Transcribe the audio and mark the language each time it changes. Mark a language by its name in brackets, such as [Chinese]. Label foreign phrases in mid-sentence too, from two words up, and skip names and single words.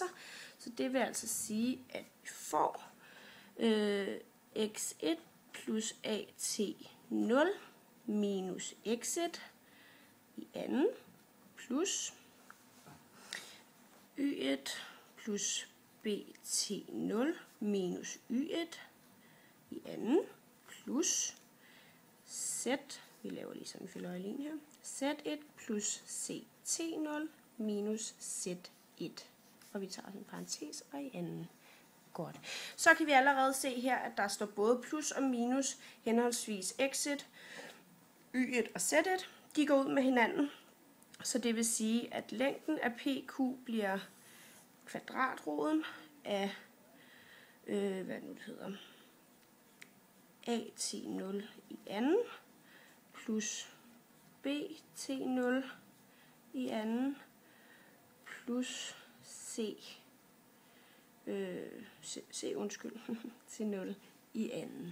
[Danish] Så det vil altså sige, at vi får x1 plus at0 minus x1 i anden plus y1 plus bt0 minus y1 i anden plus z, vi laver lige sådan en fyldeøjelinje her, z1 plus ct0 minus z1. Og vi tager en parentes og i anden. Godt. Så kan vi allerede se her, at der står både plus og minus henholdsvis x1, y1 og z1. De går ud med hinanden. Så det vil sige, at længden af PQ bliver kvadratroden af AT0 i anden plus BT0 i anden plus C0 i anden.